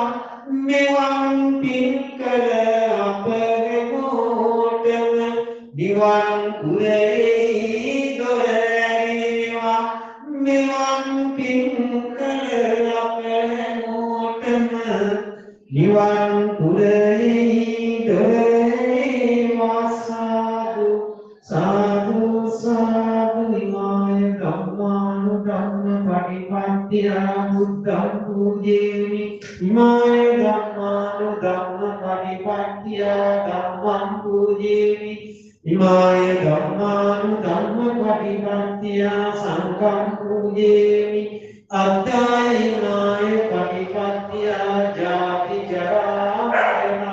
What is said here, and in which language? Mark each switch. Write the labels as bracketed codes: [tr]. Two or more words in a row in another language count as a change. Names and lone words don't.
[si] මෙවන් පින්කර අප හැමෝටම නිවන් පුරෙහි දොර වේවා මෙවන් පින්කර අප හැමෝටම නිවන් පුරෙහි දොර වේවා [pi] සාදු සාදු සාදු ඉමාය ධම්මානුධම්ම පටිපත්තියා බුද්ධං පූජේමි ඉමාය ධම්මානුධම්ම පටිපත්තියා ධම්මං පූජේමි ඉමාය ධම්මානුධම්ම පටිපත්තියා සංඝං පූජේමි අත්තාය ඉමාය පටිපත්තියා ජාති ජරා